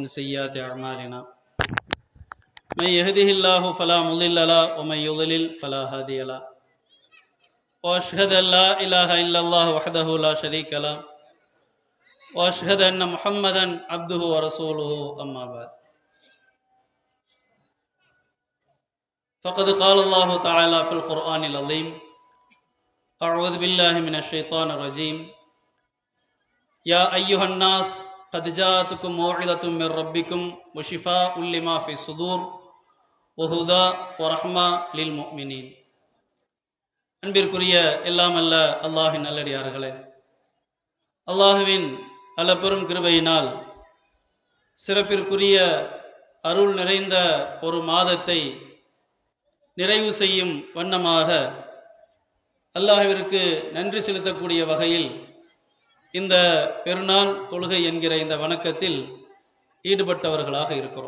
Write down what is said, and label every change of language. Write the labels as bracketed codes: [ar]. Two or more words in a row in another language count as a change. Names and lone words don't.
[ar] سيئات أعمالنا من يهده الله فلا مضل له ومن يضلل فلا هادي له وأشهد أن لا إله إلا الله وحده لا شريك له وأشهد أن محمدا عبده ورسوله أما بعد فقد قال الله تعالى في القرآن العظيم أعوذ بالله من الشيطان الرجيم يا أيها الناس قد جاءتكم موعظة من ربكم وشفاء لما في الصدور وهدى ورحمة للمؤمنين. [ta] அன்பிற்குரிய எல்லாம் அல்ல அல்லாஹ்வின் நல்லடியார்களே, அல்லாஹ்வின் அளப்பெரும் கிருபையினால் சிறப்பிற்குரிய அருள் நிறைந்த ஒரு மாதத்தை நிறைவு செய்யும் வண்ணமாக அல்லாஹ்விற்கு நன்றி செலுத்தக்கூடிய வகையில் இந்த பெருநாள் தொழுகை என்கிற இந்த வணக்கத்தில் ஈடுபட்டவர்களாக இருக்கிறோம்.